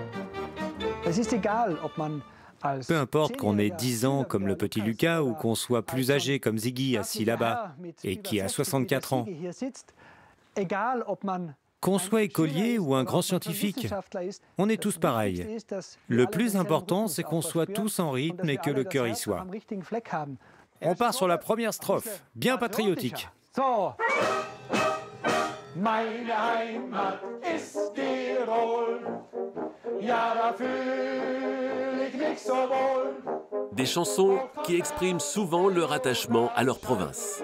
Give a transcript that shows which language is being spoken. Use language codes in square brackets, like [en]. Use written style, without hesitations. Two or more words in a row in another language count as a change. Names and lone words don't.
[fr] Peu importe qu'on ait 10 ans comme le petit Lucas ou qu'on soit plus âgé comme Ziggy assis là-bas et qui a 64 ans. Qu'on soit écolier ou un grand scientifique, on est tous pareils. Le plus important, c'est qu'on soit tous en rythme et que le cœur y soit. On part sur la première strophe, bien patriotique. [de] Meine Heimat ist Tirol, ja da fühl ich mich so wohl. [fr] Des chansons qui expriment souvent leur attachement à leur province.